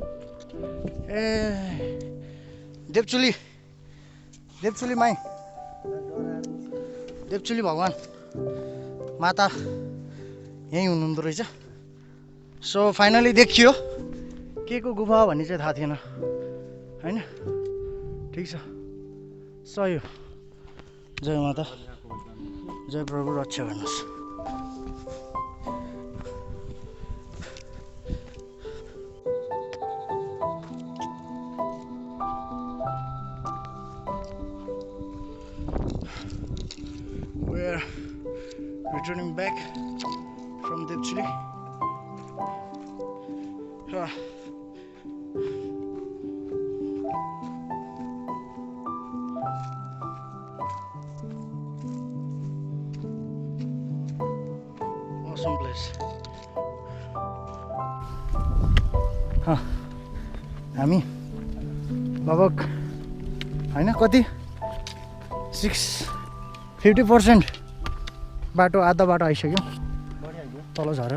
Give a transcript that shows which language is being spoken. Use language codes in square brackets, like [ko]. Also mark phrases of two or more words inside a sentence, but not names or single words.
[ne] ए देवचुली माई, देवचुली भगवान् माता यहीँ हुनुहुँदो रहेछ। [en] so finally [ne] देखियो के को गुफा हो भन्ने चाहिँ थाहा थिएन, होइन? ठिक छ, सही हो। जय माता, जय प्रभु, रक्षा गर्नुहोस्। [en] We are returning back from Devchuli. Awesome place. [ne] हामी लगभग होइन कति 50% बाटो, आधा बाटो आइसक्यौँ तल झरेर।